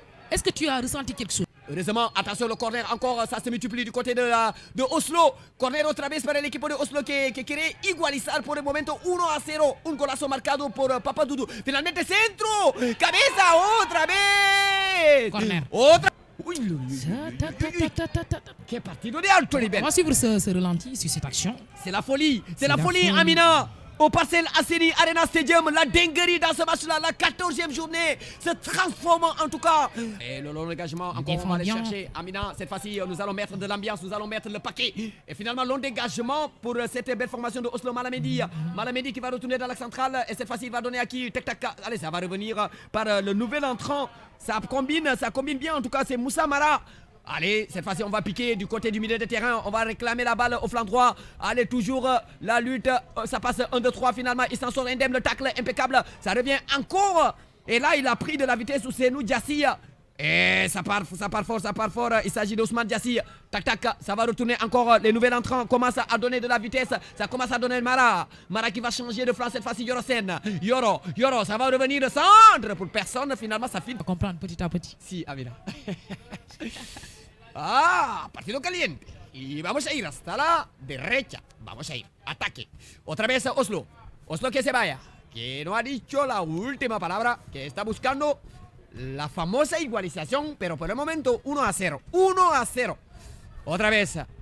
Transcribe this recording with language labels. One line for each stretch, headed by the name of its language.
French: Est-ce que tu as ressenti quelque chose? Heureusement, attention, le corner encore, ça se multiplie du côté de Oslo.
Spanish: Corner otra vez para el equipo de Oslo que quiere igualizar por el momento 1-0. Un golazo marcado por Papa Doudou. Finalmente centro, cabeza otra vez. Corner. Otra. Uy, Ta. qué partido de alto
French: On
Spanish: nivel.
French: va suivre ce ralenti sur cette action. C'est la folie, C'est la folie. Amina. Au Parcelles Asseni Arena Stadium, la dinguerie dans ce match-là, la 14e journée se transforme en tout cas. Et le long dégagement, encore on va aller Défend bien. chercher. Amina, cette fois-ci, nous allons mettre de l'ambiance, nous allons mettre le paquet. Et finalement, long dégagement pour cette belle formation de Oslo Malamendi. Malamendi qui va retourner dans l'axe central. Et cette fois-ci, il va donner à qui? Tac. Allez, ça va revenir par le nouvel entrant. Ça combine bien. En tout cas, c'est Moussa Mara. Allez, cette fois-ci, on va piquer du côté du milieu de terrain. On va réclamer la balle au flanc droit. Allez, toujours la lutte. Ça passe 1-2-3 finalement. Il s'en sort indemne. Le tacle impeccable. Ça revient encore. Et là, il a pris de la vitesse Ousseynou Diassi. Et ça part fort. Il s'agit d'Ousmane Diassi. Tac. Ça va retourner encore. Les nouvelles entrants commencent à donner de la vitesse. Ça commence à donner Mara. Mara qui va changer de flanc cette fois-ci. Yoro. Ça va revenir de centre. Pour personne, finalement, ça finit. On va comprendre petit à petit.
Spanish: Sí, Amina. Partido caliente. Y vamos a ir hasta la derecha. Vamos a ir. Ataque. Otra vez Oslo. Oslo que se vaya. Que no ha dicho la última palabra. Que está buscando la famosa igualización. Pero por el momento 1-0. 1-0. Otra vez.